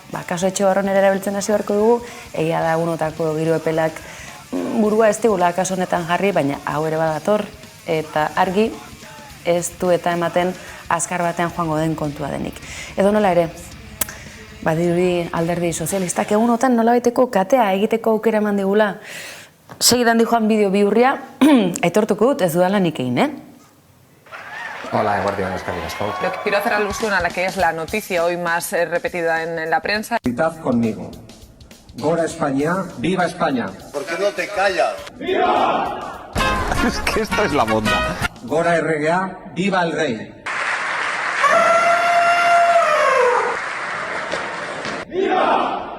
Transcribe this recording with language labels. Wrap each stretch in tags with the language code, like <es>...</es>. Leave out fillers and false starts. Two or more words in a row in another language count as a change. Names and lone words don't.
<eu>Kaso etxe barron ere erabiltzen hasi beharko dugu, egia da unotako giro epelak burua ez digula kaso honetan jarri, baina hau ere badator, eta argi ez du eta ematen azkar batean joango den kontua denik. Edo nola ere, badirudi alderdi sozialistak egunotan nolabaiteko katea egiteko aukera eman digula. Segidan dijoan bideo bihurria, aitortuko dut ez dudala nik egin, Hola, Guardián, eskerrik asko.</eu> <es>Lo que quiero hacer alusión a la que es la noticia hoy más repetida en la prensa. Gritad conmigo. Gora España, viva España. ¿Por qué no te callas? ¡Viva! Es que esto es la monda. Gora RGA, viva el rey. ¡Viva!</es>